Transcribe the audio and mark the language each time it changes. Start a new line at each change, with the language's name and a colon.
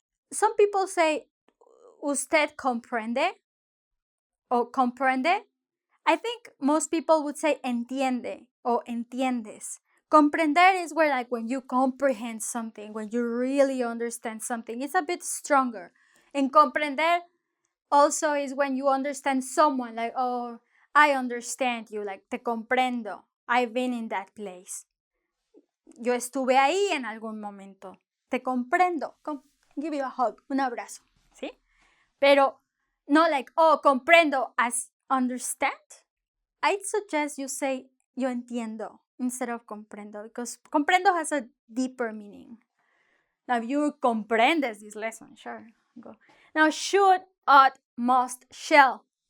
English: Some people say,
Spanish: usted comprende
English: or comprende. I think most people would say
Spanish: entiende o entiendes.
English: Comprender is where, like, when you comprehend something, when you really understand something, it's a bit stronger. And comprender also is when you understand someone, like, oh, I understand you, like,
Spanish: te comprendo.
English: I've been in that place.
Spanish: Yo estuve ahí en algún momento. Te comprendo.
English: Give you a hug,
Spanish: un abrazo. ¿Sí? Pero no
English: like, oh, comprendo as understand. I'd suggest you say
Spanish: yo entiendo
English: instead of comprendo, because comprendo has a deeper meaning. Now, if you comprendes this lesson, sure, go. Now, should, ought, must, shall.